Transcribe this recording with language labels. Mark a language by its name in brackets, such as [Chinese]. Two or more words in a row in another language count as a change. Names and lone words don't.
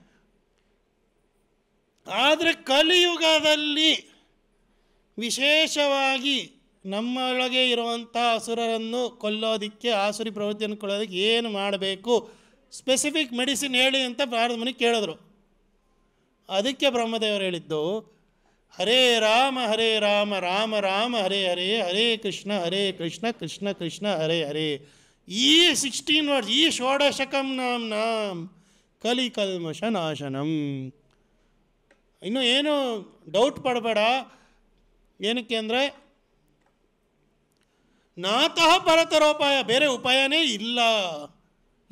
[Kannada] ಆದರೆ ಕಲಿಯುಗದಲ್ಲಿ ವಿಶೇಷವಾಗಿ ನಮ್ಮೊಳಗೆ ಇರುವಂಥ ಅಸುರರನ್ನು ಕೊಲ್ಲೋದಕ್ಕೆ, ಆಸುರಿ ಪ್ರವೃತ್ತಿಯನ್ನು ಕೊಲ್ಲೋದಕ್ಕೆ ಏನು ಮಾಡಬೇಕು, [English] specific medicine [Kannada] ಹೇಳಿ ಅಂತ ನಾರದ ಮುನಿ ಕೇಳಿದ್ರು. ಅದಕ್ಕೆ ಬ್ರಹ್ಮದೇವರು ಹೇಳಿದ್ದು, [Sanskrit] ಹರೇ ರಾಮ ರಾಮ ರಾಮ ಹರೇ ಹರೇ, ಹರೇ ಕೃಷ್ಣ ಕೃಷ್ಣ ಕೃಷ್ಣ ಹರೇ ಹರೇ. ಈ 16 ವರ್ಡ್ಸ್, ಈ ಷೋಡಶಕಂ ನಾಂ ಕಲಿಕಲ್ಮಷ ನಾಶನಂ. [Kannada] ಇನ್ನು ಏನು ಡೌಟ್ ಪಡಬೇಡ, ಏನಕ್ಕೆ ಅಂದರೆ [Sanskrit] ನಾತಃ ಪರತರೋಪಾಯ, [Kannada] ಬೇರೆ ಉಪಾಯನೇ ಇಲ್ಲ.